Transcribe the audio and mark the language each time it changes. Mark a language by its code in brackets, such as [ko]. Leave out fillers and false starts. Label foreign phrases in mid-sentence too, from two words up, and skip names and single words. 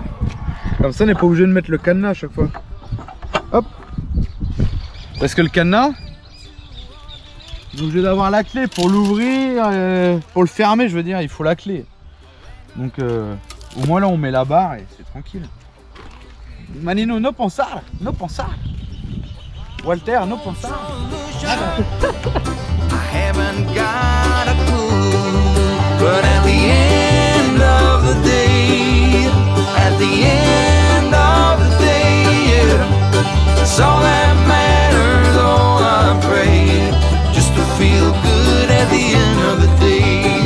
[fr] Comme ça on n'est pas obligé de mettre le cadenas à chaque fois. Hop. Parce que le cadenas, on est obligé d'avoir la clé pour l'ouvrir, pour le fermer je veux dire, il faut la clé. Donc au moins là on met la barre et c'est tranquille. [es] Manino, no pensar, no pensar. Walter, no pensar. [en] I haven't got a clue, but at the end of the day, at the end of the day, it's all that matters, all I pray, just to feel good at the end of the day.